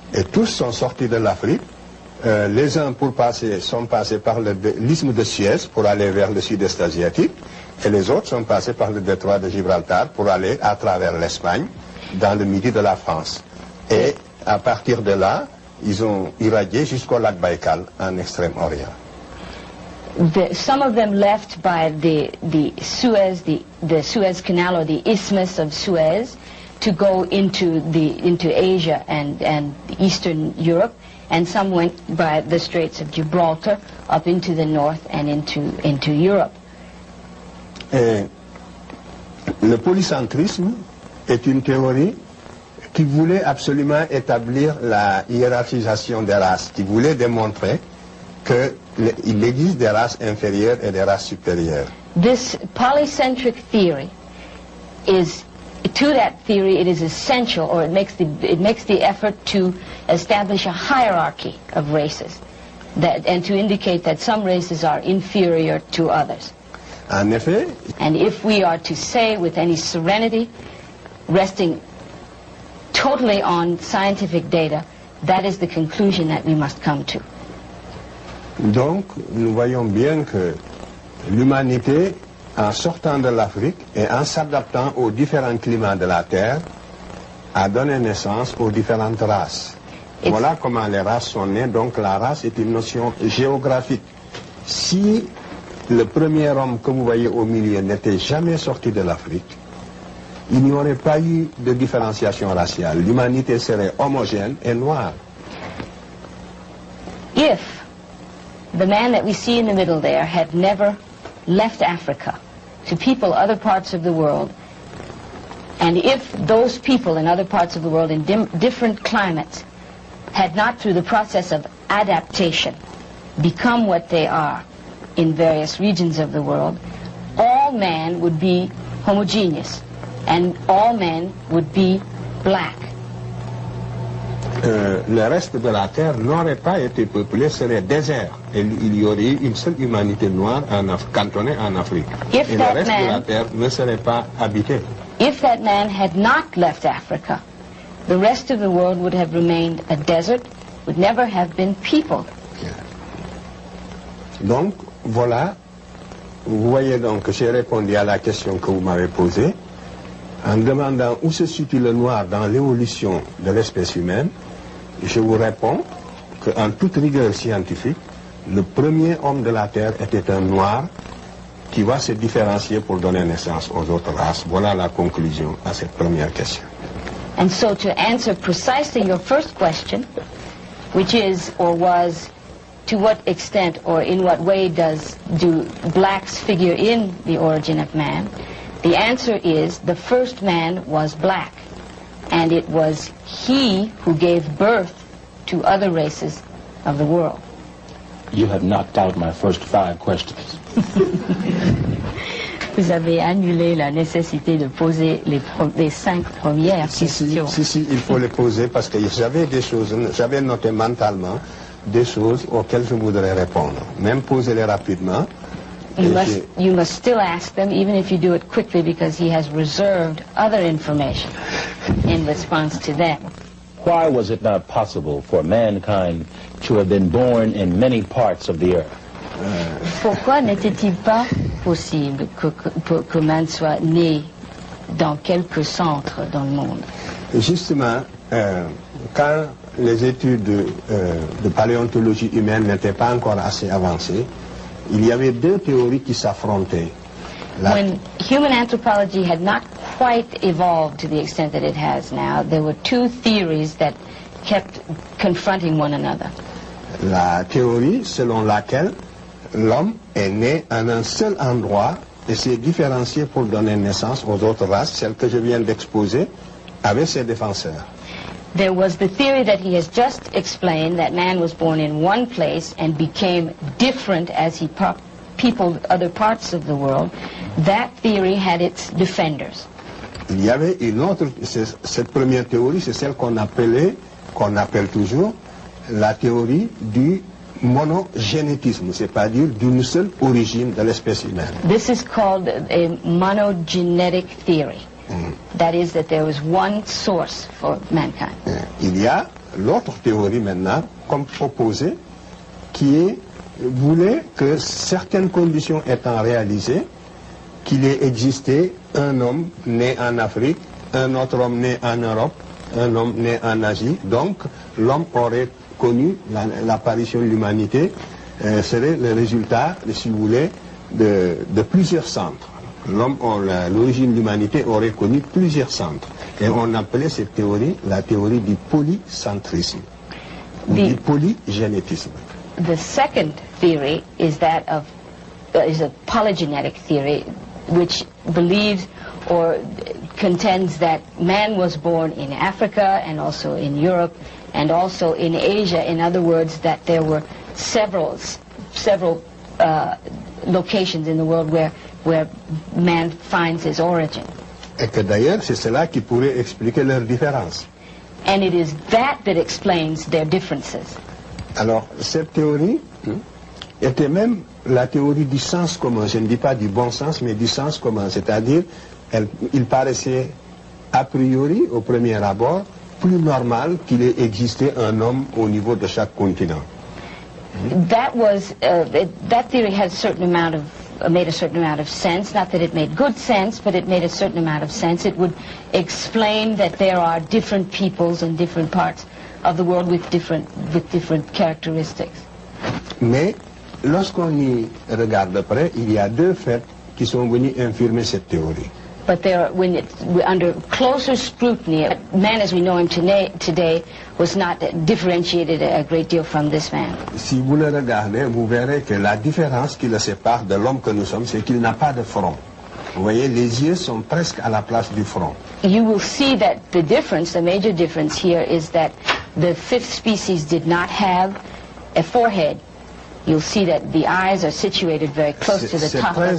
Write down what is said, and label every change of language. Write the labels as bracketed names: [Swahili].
[French] Et tous sont sortis de l'Afrique. Les uns sont passés par l'isthme de Suez pour aller vers le sud-est asiatique, et les autres sont passés par le détroit de Gibraltar pour aller à travers l'Espagne, dans le midi de la France. Et à partir de là, ils ont irradié jusqu'au lac Baïkal, en Extrême-Orient. [English] Some of them left by the Suez Canal, or the Isthmus of Suez, to go into Asia and Eastern Europe, and some went by the Straits of Gibraltar up into the north and into Europe. [French] Et le polycentrisme est une théorie qui voulait absolument établir la hiérarchisation des races, qui voulait démontrer qu'il existe des races inférieures et des races supérieures. [English] This polycentric theory to that theory it is essential, or it makes the effort to establish a hierarchy of races, and to indicate that some races are inferior to others. [French] En effet, [English] and if we are to say with any serenity, resting totally on scientific data, that is the conclusion that we must come to. [French] Donc, nous voyons bien que l'humanité, en sortant de l'Afrique et en s'adaptant aux différents climats de la Terre, a donné naissance aux différentes races. Voilà comment les races sont nées. Donc la race est une notion géographique. Si le premier homme que vous voyez au milieu n'était jamais sorti de l'Afrique, il n'y aurait pas eu de différenciation raciale. L'humanité serait homogène et noire. [English] If the man that we see in the middle there had never left Africa to people other parts of the world, and if those people in other parts of the world in different climates had not, through the process of adaptation, become what they are in various regions of the world, all men would be homogeneous, and all men would be black. [French] Le reste de la terre n'aurait pas été peuplé, serait désert. Et il y aurait eu une seule humanité noire cantonnée en Afrique. Et le reste de la terre ne serait pas habité. [English] If that man had not left Africa, the rest of the world would have remained a desert, would never have been peopled. [French] Donc, voilà, vous voyez donc que j'ai répondu à la question que vous m'avez posée en demandant où se situe le noir dans l'évolution de l'espèce humaine. Je vous réponds qu'en toute rigueur scientifique, le premier homme de la Terre était un noir qui va se différencier pour donner naissance aux autres races. Voilà la conclusion à cette première question. [English] And so to answer precisely your first question, which is or was, to what extent or in what way do blacks figure in the origin of man, the answer is the first man was black, and it was he who gave birth to other races of the world. You have knocked out my first 5 questions. [French] Vous avez annulé la nécessité de poser les 5 premières questions. Si, il faut les poser parce que j'avais des choses, j'avais noté mentalement des choses auxquelles je voudrais répondre. Même poser-les rapidement. [English] You must still ask them, even if you do it quickly, because he has reserved other information in response to them. Why was it not possible for mankind to have been born in many parts of the earth? [French] Pourquoi n'était-il pas possible que man soit né dans quelques centres dans le monde? Justement, quand les études de paléontologie humaine n'étaient pas encore assez avancées, il y avait 2 théories qui s'affrontaient. [English] When human anthropology had not quite evolved to the extent that it has now, there were 2 theories that kept confronting one another. [French] La théorie selon laquelle l'homme est né en un seul endroit et s'est différencié pour donner naissance aux autres races, celle que je viens d'exposer, avec ses défenseurs. [English] There was the theory that he has just explained, that man was born in one place and became different as he peopled other parts of the world. That theory had its defenders. [French] Il y avait une autre, cette première théorie, c'est celle qu'on appelle toujours la théorie du monogénétisme, c'est-à-dire d'une seule origine de l'espèce humaine. [English] This is called a monogenetic theory. That is, that there was one source for mankind. [French] Il y a l'autre théorie maintenant, comme opposée, qui voulait que certaines conditions étant réalisées, qu'il ait existé un homme né en Afrique, un autre homme né en Europe, un homme né en Asie. Donc, l'homme aurait connu l'apparition de l'humanité, serait le résultat, si vous voulez, de plusieurs centres. L'origine de l'humanité aurait connu plusieurs centres. Et on appelait cette théorie la théorie du polycentrisme, ou du polygénétisme. [English] The second theory is that of is a polygenetic theory, which believes or contends that man was born in Africa and also in Europe and also in Asia. In other words, that there were several locations in the world where man finds his origin. [French] Et que d'ailleurs, c'est cela qui pourrait expliquer leurs différences. [English] And it is that explains their differences. [French] Alors, cette théorie était même la théorie du sens commun. Je ne dis pas du bon sens, mais du sens commun. C'est-à-dire, il paraissait a priori, au premier abord, plus normal qu'il ait existé un homme au niveau de chaque continent. [English] That theory had made a certain amount of sense. Not that it made good sense, but it made a certain amount of sense. It would explain that there are different peoples in different parts of the world with different characteristics. [French] Mais lorsqu'on y regarde de près, il y a deux faits qui sont venus infirmer cette théorie. [English] But under closer scrutiny, man as we know him today was not differentiated a great deal from this man. [French] Si vous le regardez, vous verrez que la différence qui le sépare de l'homme que nous sommes, c'est qu'il n'a pas de front. Vous voyez, les yeux sont presque à la place du front. [English] You will see that the major difference here is that the fifth species did not have a forehead. You'll see that the eyes are situated very close to the top of the head.